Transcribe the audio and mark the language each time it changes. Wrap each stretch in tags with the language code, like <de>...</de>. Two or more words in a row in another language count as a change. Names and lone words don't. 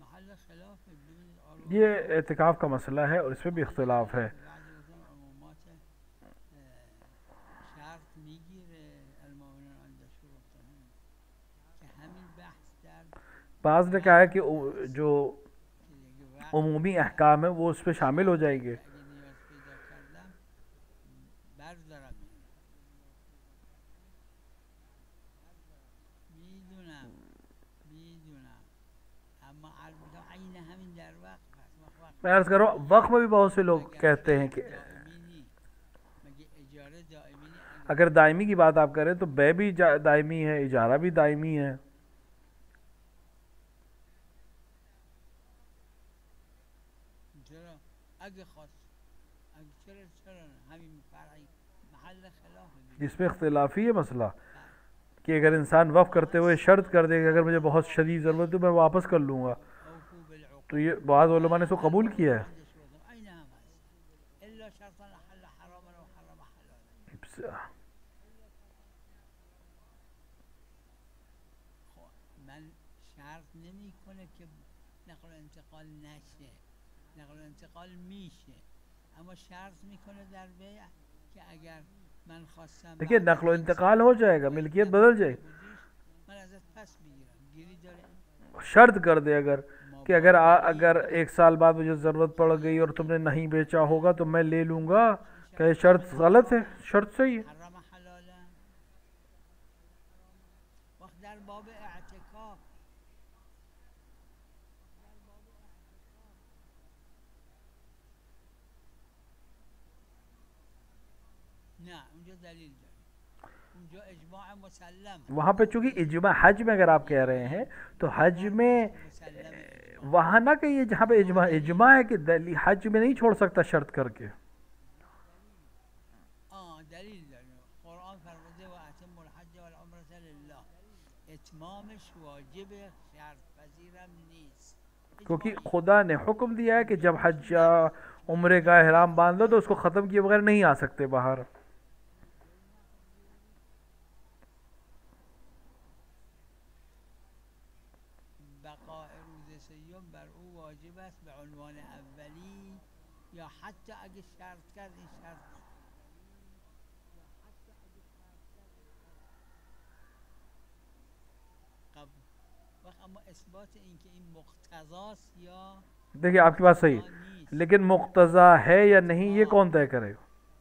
<fa>محل خلاف ببینید</fa> <ur>یہ اعتکاف کا مسئلہ ہے اور اس میں بھی اختلاف ہے.</ur> <fa>بعضی گفتن عمومات شرط میگیره</fa> <ar>المؤمنون عند شروطهم</ar> <fa>که همین بحث در</fa> <ur>بعض نے کہا ہے کہ جو</ur> <fa>که دیگه وقت</fa> <ur>عمومی احکام ہیں وہ اس پہ شامل ہو جائیں گے.</ur> <fa>اگه نیاز پیدا کردم بردارم میدونم اما عرض میکنم عین همین در وقت هست وقت</fa> <ur>میں عرض کر رہا ہوں وقت میں بھی بہت سے لوگ کہتے ہیں کہ</ur> <fa>دائمی نی مگه اجاره دائمی نی</fa> <ur>اگر دائمی کی بات آپ کریں تو بے بھی دائمی ہے، اجارہ بھی دائمی ہے.</ur> <fa>چرا اگه خواست اگه چرا نه همین فرعی محل خلاف</fa> <ur>جس میں اختلافی ہے مسئلہ کہ اگر انسان وقف کرتے ہوئے شرط کر دے کہ اگر مجھے بہت شدید ضرورت ہے تو میں واپس کر لوں گا،</ur> <ar>اوفو بالعقود</ar> <ur>تو یہ بعض علماء نے اس کو قبول کیا ہے.</ur> <ar>عند شروطهم</ar> <fa>عین هم هست</fa> <ar>الا شرطا حل حراما و حرم حلالا</ar> <fa>خب من شرط نمیکنه که نقل و انتقال نشه نقل و انتقال میشه اما شرط میکنه در بیع که اگر من خواستم</fa> <ur>دیکھیے</ur> <fa>بعد نقل و از این انتقال سال</fa> <ur>ہو جائے گا، ملکیت بدل جائے گی.</ur> <fa>بودیش من ازت پس میگیرم گیری داره</fa> <ur>شرط کر دے اگر کہ اگر ایک سال بعد مجھے ضرورت پڑ گئی اور تم نے نہیں بیچا ہوگا تو میں لے لوں گا، کہ یہ شرط غلط ہے؟ شرط صحیح ہے.</ur> <ar>حرم حلالا</ar> <fa>وقت در باب اعتکاف نه اونجا دلیل داره اونجا اجماع مسلم</fa> <ur>وہاں پہ چونکہ اجماع حج میں اگر آپ کہہ رہے ہیں تو حج میں مسلم وہاں نہ کہیے جہاں پہ اجماع ہے کہ حج میں نہیں چھوڑ سکتا شرط کر کے.</ur> <fa>دلیل داره قرآن فرموده</fa> <ar>و اتم الحج والعمرة لله</ar> <fa>اتمامش واجب شرط پذیرم نیست</fa> <ur>کیونکہ خدا نے حکم دیا ہے کہ جب حج عمرے کا احرام باندھ لو تو اس کو ختم کیے بغیر نہیں آ سکتے باہر.</ur> <fa>بقاء روز سیوم بر او واجب است به عنوان اولی یا حتی اگه شرط کرد این شرط قبول وقت اما اثبات این که این مقتضاست یا</fa> <ur>دیکھیے آپ کی بات صحیح ہے</ur> <fa>نیست</fa> <ur>لیکن مقتضا ہے یا نہیں یہ کون طے کرے گا؟</ur>